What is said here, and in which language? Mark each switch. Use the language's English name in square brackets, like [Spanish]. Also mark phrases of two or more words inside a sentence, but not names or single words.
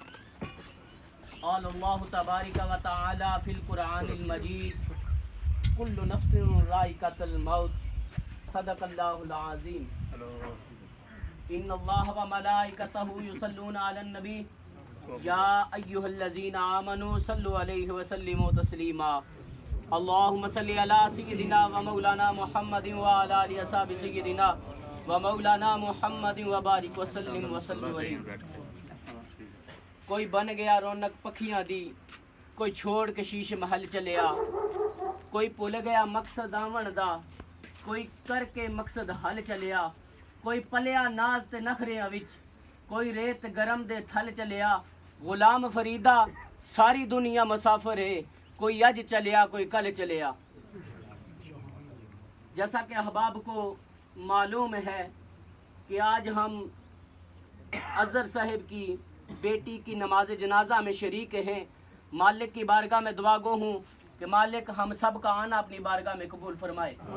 [Arabic] قال الله تبارك و تعالى في القرآن المجيد، كل نفس ذائقة الموت، صدق الله العظيم. إن الله و ملائكته يصلون على النبي، يا أيها الذين آمنوا صلوا عليه و سلموا تسليما. اللهم صل على سيدنا و مولانا محمد و على آل أصحاب سيدنا و مولانا محمد و بارك و سلم و سلم عليه. [Punjabi] کوئی بن گیا رونق پکھیاں دی، کوئی چھوڑ کے شیش محل چلیا، کوئی بھل گیا مقصد آون دا، کوئی کرکے مقصد حل چلیا، کوئی پلیا ناز تے نخریاں وچ، کوئی ریت گرم دے تھل چلیا. غلام فریدا ساری دنیا مسافر ہے، کوئی اج چلیا کوئی کل چلیا. [Urdu] جیسا کہ احباب کو معلوم ہے کہ آج ہم اظہر صاحب کی بیٹی کی نماز جنازہ میں شریک ہیں. مالک کی بارگاہ میں دعا گو ہوں کہ مالک ہم سب کا آنا اپنی بارگاہ میں قبول فرمائے.